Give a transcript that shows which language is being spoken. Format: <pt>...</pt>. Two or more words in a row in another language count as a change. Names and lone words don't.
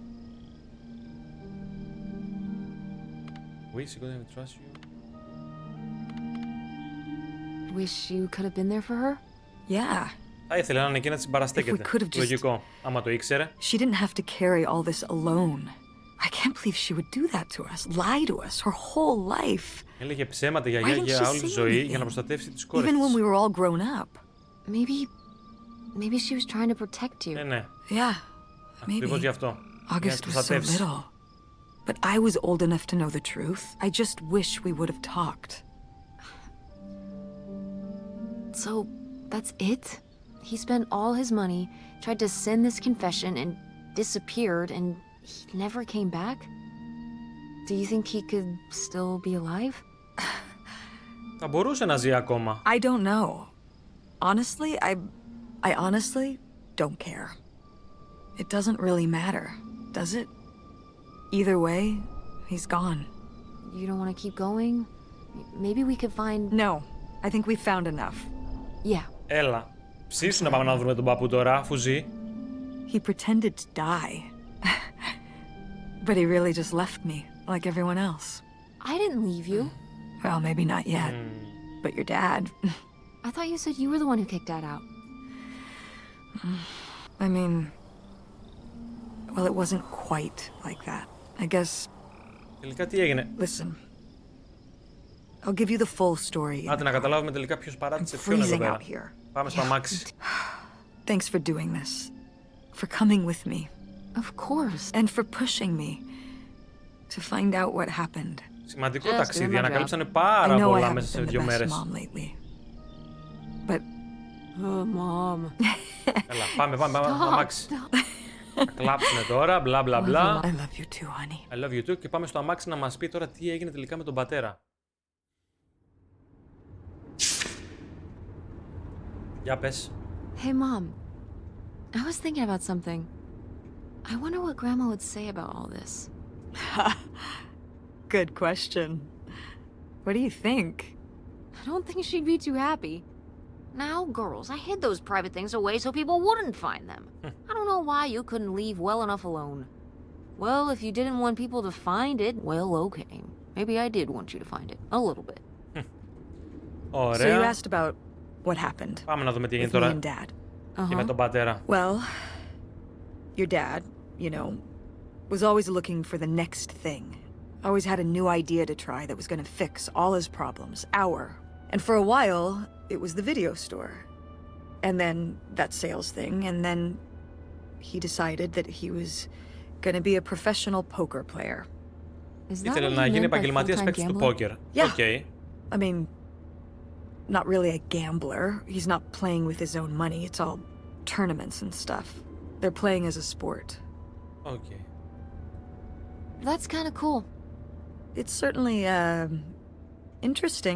<en>Oui, she couldn't trust you. Wish you could have been there for her? Yeah.</en> <el>Θα ήθελε να είναι εκεί να της συμπαραστέκεται.</el> <en>If we could have just-</en> <el>Λογικό. Άμα το ήξερε.</el> <en>She didn't have to carry all this alone. I can't believe she would do that to us, lie to us her whole life.</en> <el>Έλεγε ψέματα</el> <en>Why</en> <el>γιαγιά</el> <en>didn't</en> <el>για</el> <en>she</en> <el>όλη τη</el> <en>say</en> <el>ζωή για να</el> <en>anything?</en> <el>προστατεύσει τις κόρες</el> <en>Even when</en> <el>της.</el> <en>we were all grown up. Maybe she was trying to protect you.</en> <el>Ναι.</el> <en>Yeah,</en> <el>Ακριβώς γι'</el> <en>maybe.</en> <el>αυτό. Για να</el> <en>August</en> <el>τις</el> <en>was so</en> <el>προστατεύσει.</el> <en>little. But I was old enough to know the truth. I just wish we would have talked. So, that's it? He spent all his money, tried to send this confession, and disappeared, and he never came back? Do you think he could still be alive?</en> <el>Θα μπορούσε να ζει ακόμα.</el> <en>I don't know. Honestly, I honestly don't care. It doesn't really matter, does it? Either way, he's gone. You don't want to keep going? Maybe we could find... No, I think we've found enough. Yeah.</en> <el>Έλα. Ψήσου να πάμε να βρούμε τον παππού τώρα, αφού ζει.</el> <en>He pretended to die. But he really just left me, like everyone else. I didn't leave you. Well, maybe not yet. But your dad... I thought you said you were the one who kicked Dad out. I mean... Well, it wasn't quite like that. I guess...</en> <el>Τελικά τι έγινε?</el> <en>Listen. I'll give you the full story.</en> <el>Άντε να καταλάβουμε τελικά ποιος παράτησε ποιον εδώ πέρα. Πάμε στο αμάξι.</el> <en>Thanks for doing this. For coming with me. Of course. And for pushing me to find out what happened.</en> <el>Σημαντικό ταξίδι, ανακαλύψανε πάρα πολλά μέσα σε 2 μέρες.</el> <en>But... Oh, Mom.</en> <el>Έλα, πάμε, αμάξι. Θα κλάψουμε τώρα, μπλα μπλα μπλα.</el> <en>I love you too, honey. I love you too.</en> <el>Και πάμε στο αμάξι να μας πει τώρα τι έγινε τελικά με τον πατέρα. Για πες.</el> <en>Hey, Mom. I was thinking about something. I wonder what Grandma would say about all this. Good question. What do you think? I don't think she'd be too happy. Now, girls, I hid those private things away so people wouldn't find them. I don't know why you couldn't leave well enough alone. Well, if you didn't want people to find it, well, okay. Maybe I did want you to find it. A little bit.</en> <el>Ωραία.</el> <en>So you asked about what happened.</en> <el>Πάμε να δούμε τι έγινε</el> <en>With me</en> <el>τώρα.</el> <en>and Dad.</en> <el>Και με τον πατέρα.</el> <en>Well, your dad, you know, was always looking for the next thing. Always had a new idea to try that was going to fix all his problems. And for a while, it was the video store. And then that sales thing. And then he decided that he was going to be a professional poker player.</en> <el>Ήθελε να γίνει επαγγελματίας παίκτης του πόκερ.</el> <en>Yeah. I mean, not really a gambler. He's not playing with his own money. It's all tournaments and stuff. They're playing as a sport. Okay. That's kind of cool. It's certainly, interesting.</en>